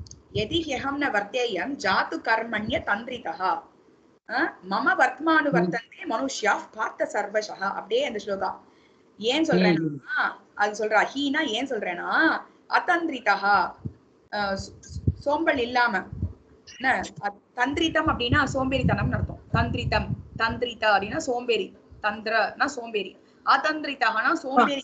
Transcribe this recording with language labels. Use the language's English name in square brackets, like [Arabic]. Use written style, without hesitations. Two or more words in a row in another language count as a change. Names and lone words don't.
[Sanskrit] यदि ह्यहं न वर्तेयं जातु कर्मण्य तन्द्रितः मम वर्त्मानुवर्तन्ते मनुष्याः पार्थ सर्वशः. [Tamil] அப்படியே அந்த ஸ்லோகா ஏன் சொல்றேன்னா அது சொல்றா ஹீனா ஏன் சொல்றேன்னா அதந்திரிதः சோம்பல் இல்லாம தந்திரிதம் அப்படின்னா சோம்பேறித்தனம்னு அர்த்தம். தந்திரிதம் தந்திரிதா அப்படின்னா சோம்பேறி, தந்திரனா சோம்பேறி, அதந்திரிதஹனா சோம்பேறி.